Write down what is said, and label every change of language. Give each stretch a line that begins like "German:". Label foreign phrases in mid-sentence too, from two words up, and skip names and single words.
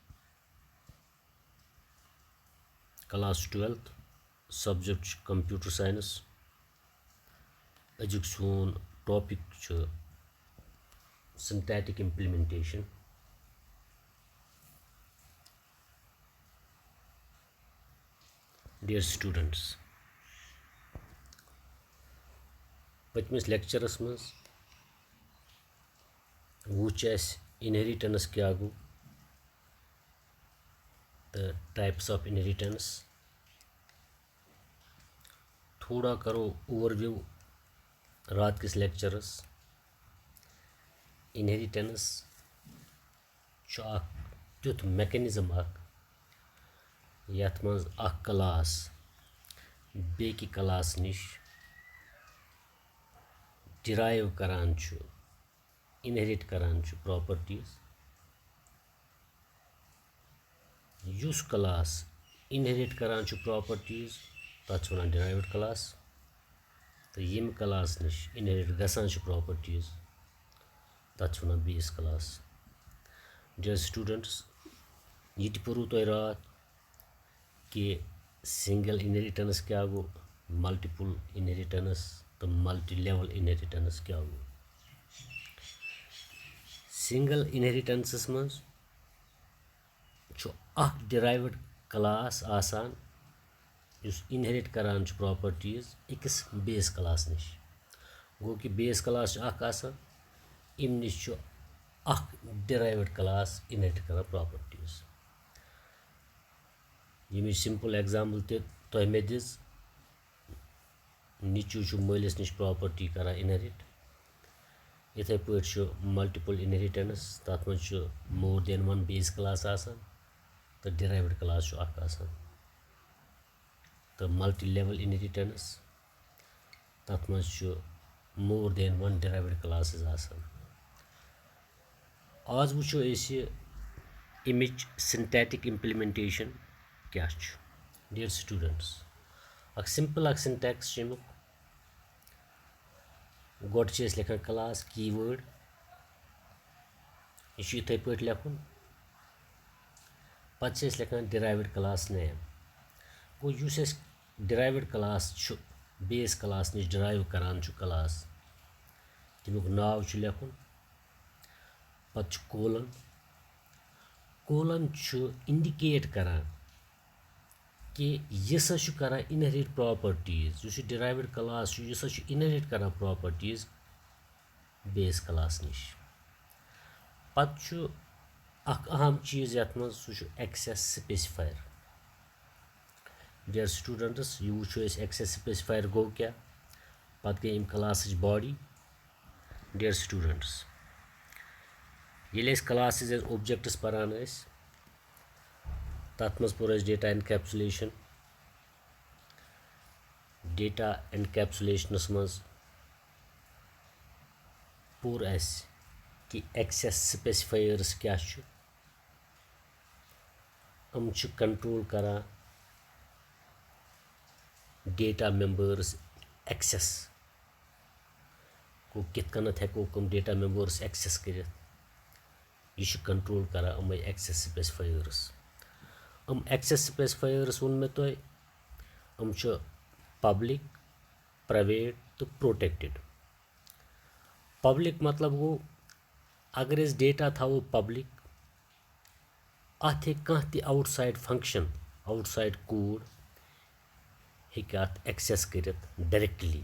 English: Class 12th subject computer science.
Kashmiri: अजुक सोन
English: topic syntactic implementation. Dear students,
Kashmiri: पतमिस लेक्चरस मज वुच इनहेरिटेंस क्या गो तो
English: types of inheritance.
Kashmiri: थोड़ा करो ओवरव्यू रात किस लेक्चरस। इनहेरिटेंस तुथ मैकेनिज्म यथ मज क्लास बेकि क्लास निश डिराइव करान इनहेरिट करान प्रॉपर्टीज। युस क्लास इनहेरिट करान प्रॉपर्टीज तथ वन
English: derived class.
Kashmiri: तो यम क्लास निश इनहेरिट गसान प्रॉपर्टीज तथ वन
English: base class. dear students,
Kashmiri: ये परू तुम रात कि
English: single inheritance
Kashmiri: क्या गो,
English: multiple inheritance
Kashmiri: तो
English: multi level inheritance
Kashmiri: क्या गो।
English: single inheritance
Kashmiri: मज
English: derived class
Kashmiri: आसान युस इनहेरिट करान प्रॉपर्टीज अकिस
English: base class
Kashmiri: निश। गो कि
English: base class
Kashmiri: आसान इम निश
English: derived class
Kashmiri: इनहेरिट करान प्रॉपर्टीज। यम
English: simple example
Kashmiri: तुम मे दिज। नीचू मलिस निश प्रॉपर्टी करान इनहेरिट। इथे पे
English: multiple inheritance
Kashmiri: तथ मज
English: more than one base class
Kashmiri: आसान तो
English: derived class
Kashmiri: आसान। तो
English: multi level inheritance
Kashmiri: तथ मज
English: more than one derived classes
Kashmiri: आसान। आज वो अमिच
English: syntactic implementation
Kashmiri: क्या।
English: dear students, simple syntax
Kashmiri: गोड लिखान
English: class keyword
Kashmiri: यह इथे पे लिखुन पे लिखान
English: derived class name.
Kashmiri: गो युस
English: derived class base class
Kashmiri: निश डिराइव करान क्लास तमुक नाव लिखुन। पत
English: colon colon indicate
Kashmiri: करान कि यह सा करान इनहेरिट प्रॉपर्टीज। उस
English: derived class
Kashmiri: यह सा इनहेरिट करान प्रॉपर्टीज
English: base class
Kashmiri: निश। पत अहम चीज यथ मज सह
English: access specifier. dear students,
Kashmiri: यह वो
English: access specifier
Kashmiri: गो क्या। पत गई अम
English: class body. dear students,
Kashmiri: ये
English: class objects
Kashmiri: परान तथ मज पोर
English: data encapsulation. data encapsulationas
Kashmiri: मज पोर कि
English: access specifiers
Kashmiri: क्या कंट्रोल करान
English: data members access
Kashmiri: को कित हेको कम
English: data members access
Kashmiri: कर। यह कंट्रोल करान अमे
English: access specifiers. access specifiers
Kashmiri: वोन मे तुम
English: public, private
Kashmiri: तो प्रोटेक्टेड। पब्लिक मतलब गो अगर डेटा थो पब्लिक अत कह
English: outside function outside code access
Kashmiri: कर डायरेक्टली।